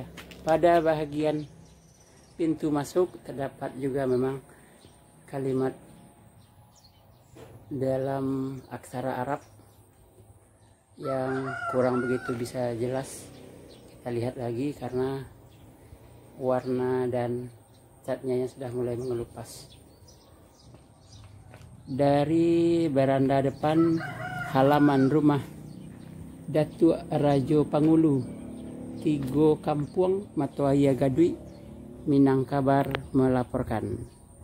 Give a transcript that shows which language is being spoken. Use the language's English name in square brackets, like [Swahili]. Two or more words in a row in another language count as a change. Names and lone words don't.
[Indonesian] Pada bagian pintu masuk terdapat juga memang kalimat dalam aksara Arab yang kurang begitu bisa jelas. Kita lihat lagi karena warna dan catnya yang sudah mulai mengelupas. Dari beranda depan halaman rumah Datuk Rajo Pangulu, Tigo Kampung, Matawai Gadui, Minangkabar melaporkan.